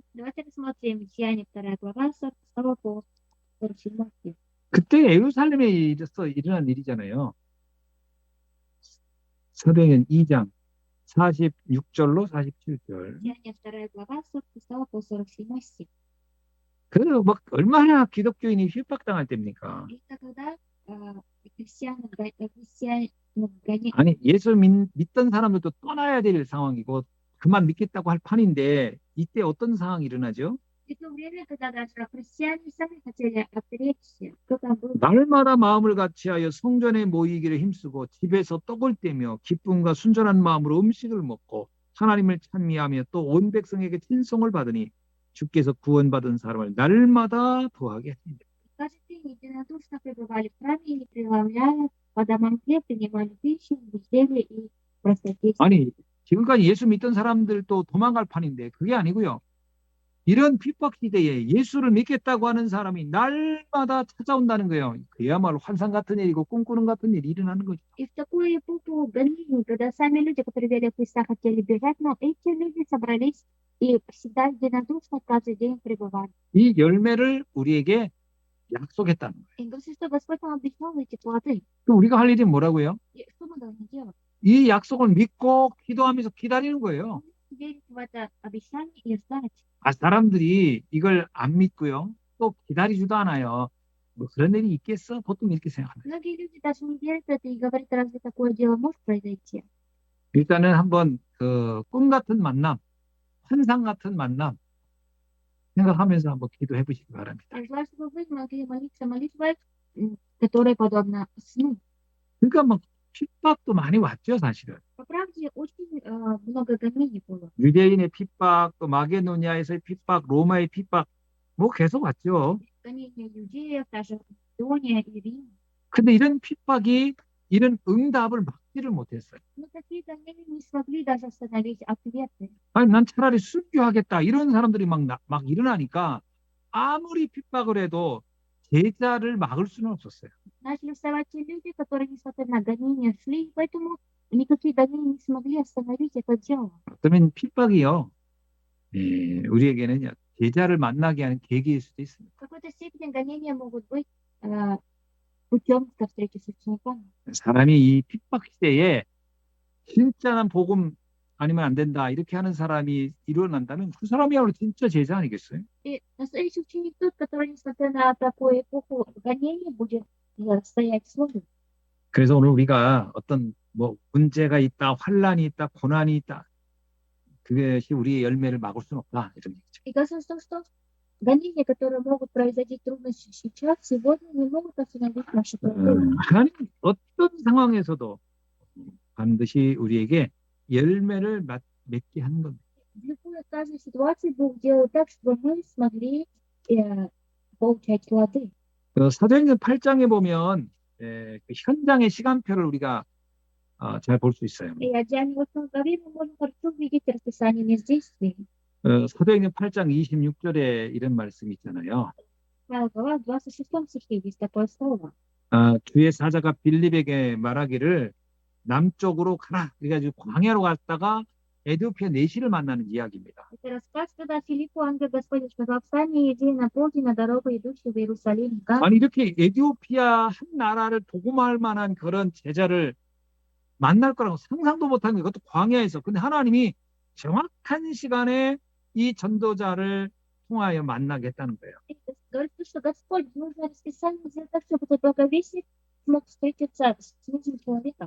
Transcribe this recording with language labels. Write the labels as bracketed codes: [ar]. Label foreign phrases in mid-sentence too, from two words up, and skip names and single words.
[ru] Давайте рассмотрим Деяния 2 глава, 42 по 47 стих. [ko] 그때 예루살렘에 일어난 일이잖아요. 사도행전 2장 46절로 47절. [ru] Деяния 2 глава, 46 по 47 стих. [ko] 그 뭐 얼마나 기독교인이 핍박당할 때입니까? [ru] Это когда христианам гоняют. [ko] 아니 예수 믿던 사람들도 떠나야 될 상황이고 그만 믿겠다고 할 판인데 이때 어떤 상황이 일어나죠? [ru] И в то время, когда даже христиане сами хотели отречься, кто там был, [ko] 날마다 마음을 같이하여 성전에 모이기를 힘쓰고 집에서 떡을 떼며 기쁨과 순전한 마음으로 음식을 먹고 하나님을 찬미하며 또 온 백성에게 친송을 받으니 주께서 구원받은 사람을 날마다 더하게 하시니. [ru] каждый день единодушно пребывали в храме и, преломляя по домам хлеб, принимали пищу в безделии и простоте. [ko] 아니 지금까지 예수 믿던 사람들도 도망갈 판인데 그게 아니고요. 이런 핍박 시대에 예수를 믿겠다고 하는 사람이 날마다 찾아온다는 거예요. 그야말로 환상 같은 일이고 꿈꾸는 같은 일이 일어나는 거죠. [ru] И в такую эпоху гонений, когда сами люди, которые верили в Христа, хотели бежать, но эти люди собрались и всегда единодушно каждый день пребывали. [ko] 이 열매를 우리에게 약속했다는 거예요. [ru] И говорится, что Господь нам обещал эти плоды. [ko] 그럼 우리가 할 일이 뭐라고요? [ru] И что мы должны делать? [ko] 이 약속을 믿고 기도하면서 기다리는 거예요. [ru] Верить в это обещание и ждать. [ko] 아, 사람들이 이걸 안 믿고요. 또 기다리지도 않아요. 뭐 그런 일이 있겠어? 보통 이렇게 생각합니다. [ru] Многие люди даже не верят в это и говорят, разве такое дело может произойти? [ko] 일단은 한번 그 꿈 같은 만남, 환상 같은 만남 생각하면서 한번 기도해 보시기 바랍니다. [ru] Я желаю, чтобы вы могли молиться молитвой, которая подобна сну. [ko] 그러니까 막 핍박도 많이 왔죠, 사실은. [ru] По правде, очень много гонений было. [ko] 유대인의 핍박, 또 마게도니아에서의 핍박, 로마의 핍박, 뭐 계속 왔죠. [ru] Гонения иудеев, даже Македония и Рим. [ko] 근데 이런 핍박이 이런 응답을 막지를 못했어요. [ru] Но такие гонения не смогли даже остановить ответы. [ko] 아니, 난 차라리 순교하겠다. 이런 사람들이 막 일어나니까 아무리 핍박을 해도 제자를 막을 수는 없었어요. [ru] Начали вставать те люди, которые, несмотря на гонения, шли, поэтому никакие гонения не смогли остановить это дело. [ko] 어쩌면 핍박이요. 우리에게는 제자를 만나게 하는 계기일 수도 있습니다. [ru] В какой-то степени гонения могут быть путем ко встрече с учениками. [ko] 사람이 이 핍박 시대에 진짜는 복음 아니면 안 된다 이렇게 하는 사람이 일어난다면 그 사람이야말로 진짜 제자 아니겠어요? [ru] И настоящий ученик тот, который, несмотря на такую эпоху гонений, будет стоять словом. [ko] 그래서 오늘 우리가 어떤 뭐 문제가 있다, 환란이 있다, 고난이 있다 그것이 우리의 열매를 막을 수는 없다 이런 얘기죠. [ru] И кажется, что гонения, которые могут произойти трудности сейчас, сегодня не могут остановить наши плоды. [ko] 하나님 어떤 상황에서도 반드시 우리에게 열매를 맺게 하는 겁니다. [ru] В любой каждой ситуации Бог делает так, чтобы мы смогли получать плоды. [ko] 사도행전 8장에 보면 그 현장의 시간표를 우리가 잘 볼 수 있어요. [ru] И о Деянии 8 главе мы можем хорошо увидеть расписание мест действий. [ko] 사도행전 8장 26절에 이런 말씀이 있잖아요. [ru] 1 глава, 26 стихе есть такое слово. [ko] 주의 사자가 빌립에게 말하기를 남쪽으로 가라. 그래가지고 광야로 갔다가 에티오피아 내시를 만나는 이야기입니다. [ru] Это рассказ, когда Филиппу ангел Господень сказал: «Встань и иди на полдень на дорогу, идущую в Иерусалим». [ko] 아니 이렇게 에티오피아 한 나라를 복음할 만한 그런 제자를 만날 거라고 상상도 못한 게 그것도 광야에서. 근데 하나님이 정확한 시간에 이 전도자를 통하여 만나겠다는 거예요. [ru] Говорит, что Господь нужно расписание сделать так, чтобы этот благовестник смог встретиться с этим человеком.